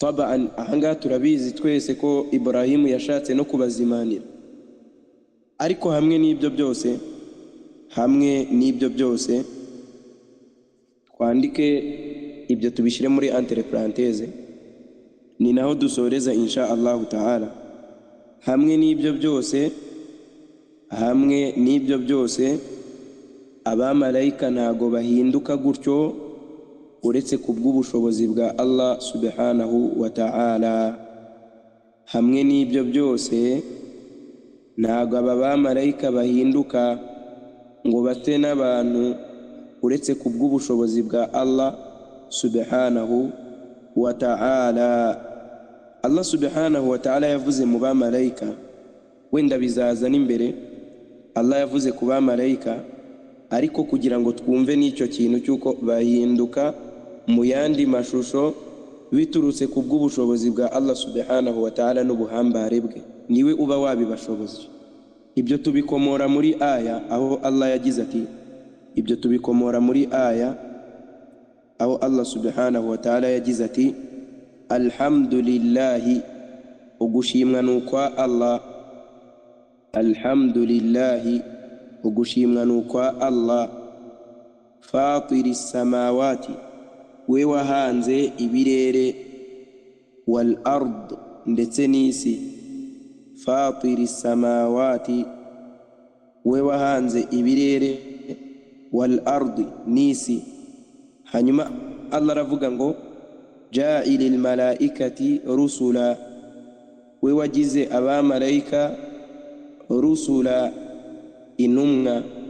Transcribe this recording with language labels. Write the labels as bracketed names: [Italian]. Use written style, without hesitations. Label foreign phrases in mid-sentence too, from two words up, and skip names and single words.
[Kinyarwanda] tabaan ahanga turabizi twese ko Ibrahimu yashatse no kubazimanira, ariko hamwe n'ibyo byose twandike ibyo tubishire muri [French] entre parenthèse, [Kinyarwanda] ni naho dusoreza [Arabic] إن شاء الله تعالى. [Kinyarwanda] Hamwe n'ibyo byose abamarayika ntago bahinduka gutyo uretse kubw'ubushobozi bwa Allah [Arabic] سبحانه وتعالى. [Kinyarwanda] Hamwe n'ibyo byose ntago aba bamarayika bahinduka ngo bate n'abantu uretse kubw'ubushobozi bwa Allah [Arabic] سبحانه وتعالى. [Kinyarwanda] Allah [Arabic] سبحانه وتعالى [Kinyarwanda] yavuze mu bamarayika, wenda bizaza n'imbere, Allah yavuze ku bamarayika, ariko kugira ngo twumve n'icyo kintu cy'uko bahinduka mu yandi mashusho biturutse kubw'ubushobozi bwa Allah [Arabic] سبحانه وتعالى [Kinyarwanda] n'ubuhambare bwe, niwe uba wabibashoboje. Ibyo tubikomora muri aya aho Allah yagize ati, ibyo tubikomora muri aya aho Allah [Arabic] سبحانه وتعالى [Kinyarwanda] yagize ati, alhamdulillahi, ugushimwa n'ukwa Allah. Alhamdulillahi, ugushimwa n'ukwa Allah. [Arabic] فاطر السماوات, [Kinyarwanda] we wahanze ibirere, [Arabic] والأرض, [Kinyarwanda] ndetse n'isi. [Arabic] فاطر السماوات, [Kinyarwanda] we wahanze ibirere, [Arabic] والأرض, [Kinyarwanda] n'isi. Hanyuma Allah aravuga ngo [Arabic] جاعل الملائكة رسلا, [Kinyarwanda] we wagize abamarayika rusula, intumwa.